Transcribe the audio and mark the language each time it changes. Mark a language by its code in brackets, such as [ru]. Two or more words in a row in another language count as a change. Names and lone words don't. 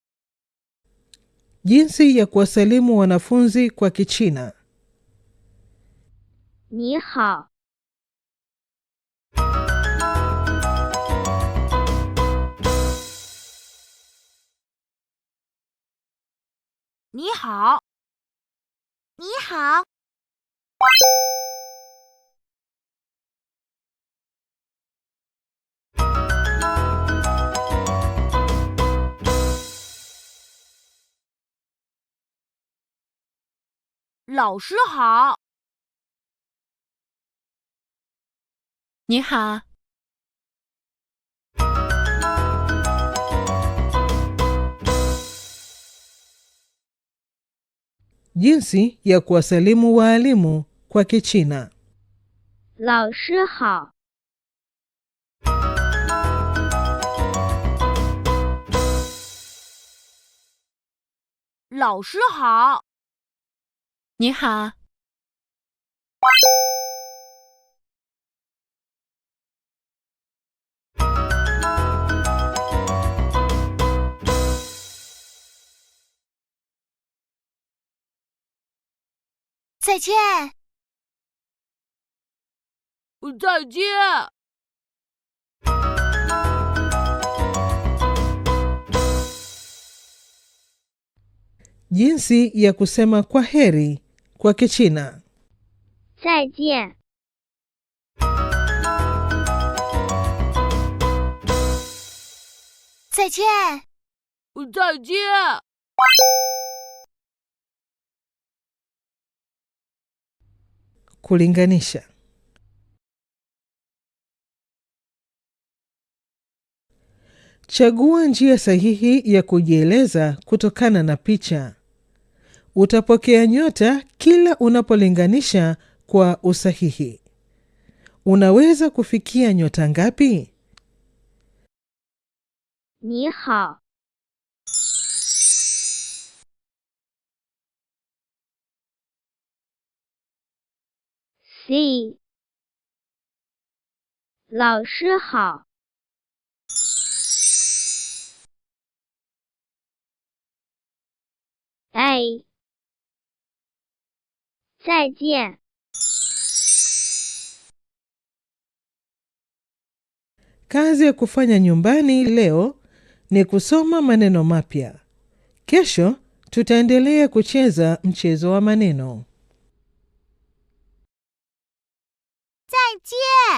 [sw] Jinsi ya kuwasalimu wanafunzi kwa Kichina. [zh] 你好。你好。你好。老师好。你好。 [sw] Jinsi ya kuwasalimu waalimu kwa Kichina. [zh] 老师好。老师好。你好。再见。再见。 [sw] Jinsi ya kusema kwa heri kwa Kichina. [zh] 再见。再见。再见。 [sw] Kulinganisha. Chagua njia sahihi ya kujieleza kutokana na picha. Utapokea nyota kila unapolinganisha kwa usahihi. Unaweza kufikia nyota ngapi? [zh] 你好。C 老师好。A 再见。 [sw] Kazi ya kufanya nyumbani leo ni kusoma maneno mapya. Kesho tutaendelea kucheza mchezo wa maneno. [zh] 再见。